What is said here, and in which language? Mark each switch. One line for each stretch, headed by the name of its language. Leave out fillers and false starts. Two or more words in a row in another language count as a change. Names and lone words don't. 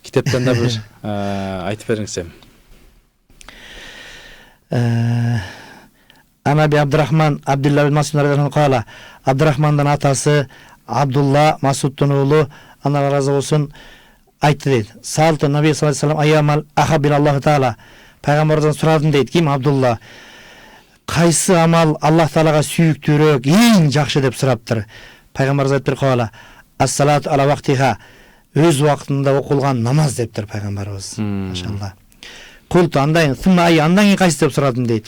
Kyrgyz: Китептен да бир айтып бериңиз эми.
Arabic: عن أبي عبد الرحمن عبد الله بن مسعود رضي الله قال.
Kyrgyz: Абдурахмандын атасы Абдулла Масуддун уулу, Алла разы болсун, айтты дейт.
Arabic: سألت النبي صلى الله عليه وسلم أي العمل أحب إلى الله تعالى.
Kyrgyz: Пайгамбардан сурадым дейт. Ким? Абдулла. Кайсы амал Аллах таалага сүйүктүүрөөк, эң жакшы деп сураптыр. Пайгамбар айтты кала.
Arabic: الصلاة على وقتها,
Kyrgyz: өз убактында окулган намаз дептир пайгамбарыбыз. Машалла. Култу андан кийин кайсы деп сурадым дейт.